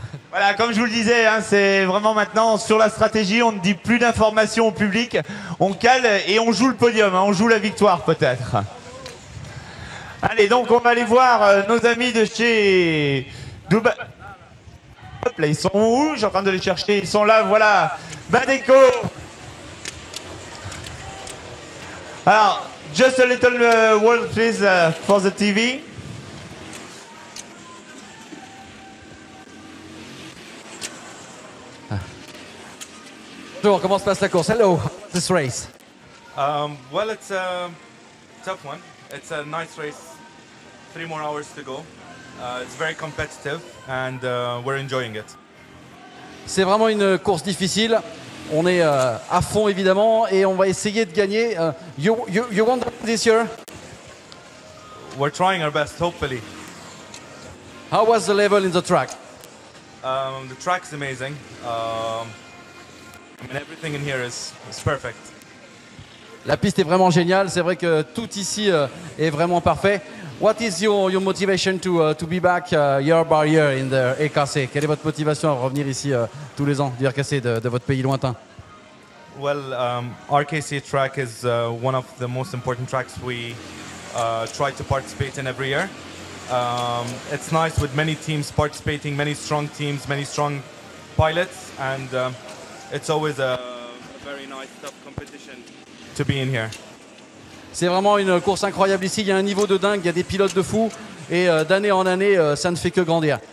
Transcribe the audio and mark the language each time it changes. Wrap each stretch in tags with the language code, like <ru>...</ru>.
<fr>Voilà, comme je vous le disais, c'est vraiment maintenant sur la stratégie, on ne dit plus d'informations au public, on cale et on joue le podium, on joue la victoire peut-être. Allez, donc on va aller voir nos amis de chez Dubaï. Hop là, ils sont où? Je suis en train de les chercher, ils sont là, voilà. Badeco.</fr> <en>Alors, just a little word please for the TV.</en> <fr>Bonjour, comment se passe la course?</fr> <en>Hello, this race. Well, it's a tough one. It's a nice race. 3 more hours to go. It's very competitive and we're enjoying it.</en> <fr>C'est vraiment une course difficile. On est à fond évidemment et on va essayer de gagner.</fr> <en>You want to win this year? We're trying our best, hopefully. How was the level in the track? The track's amazing. I mean, everything in here is perfect.</en> <fr>La piste est vraiment géniale. C'est vrai que tout ici est vraiment parfait.</fr> <en>What is your motivation to be back year by year in the RKC?</en> <fr>Quelle est votre motivation à revenir ici tous les ans du RKC de votre pays lointain?</fr> <en>Well, RKC track is one of the most important tracks we try to participate in every year. It's nice with many teams participating, many strong teams, many strong pilots, and it's always a very nice, tough competition to be in here.</en> <fr>C'est vraiment une course incroyable ici. Il y a un niveau de dingue, il y a des pilotes de fou et d'année en année, ça ne fait que grandir.</fr>